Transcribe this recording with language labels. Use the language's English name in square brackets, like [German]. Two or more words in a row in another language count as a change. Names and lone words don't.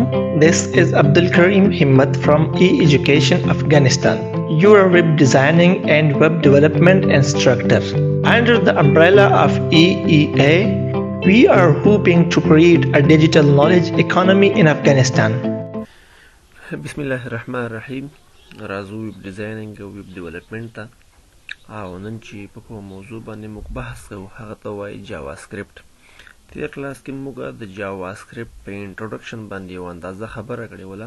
[English] This is Abdul Karim Himmat from E-Education Afghanistan, your web designing and web development instructor. Under the umbrella of EEA, we are hoping to create a digital knowledge economy in Afghanistan. [Arabic] بسم الله الرحمن الرحیم. [Pashto] راځو [English] web designing [Pashto] او [English] web development [Pashto] ته، او نن چې په کومه موضوع باندې موږ بحث کوو هغه ته وایي جاوا سکرپټ. تیر کلاس کې موږ د جاوا سکرپټ په انټروډکشن باندې یو اندازه خبره کړې وله.